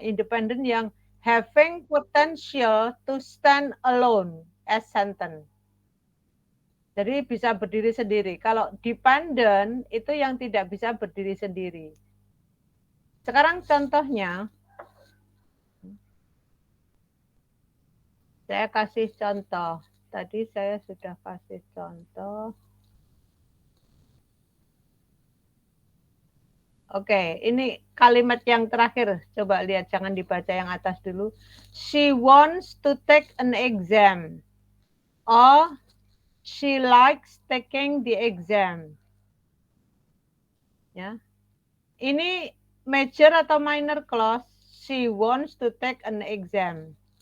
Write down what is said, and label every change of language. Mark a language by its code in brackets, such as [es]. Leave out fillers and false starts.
[en] Independent yang having potential to stand alone as sentence. [id] Jadi bisa berdiri sendiri. Kalau dependent itu yang tidak bisa berdiri sendiri. Sekarang contohnya, saya kasih contoh. Tadi saya sudah kasih contoh. Oke, ini kalimat yang terakhir. Coba lihat, jangan dibaca yang atas dulu. [en] She wants to take an exam. Or she likes taking the exam. Ya. [id] Ini major atau minor clause? [en] She wants to take an exam.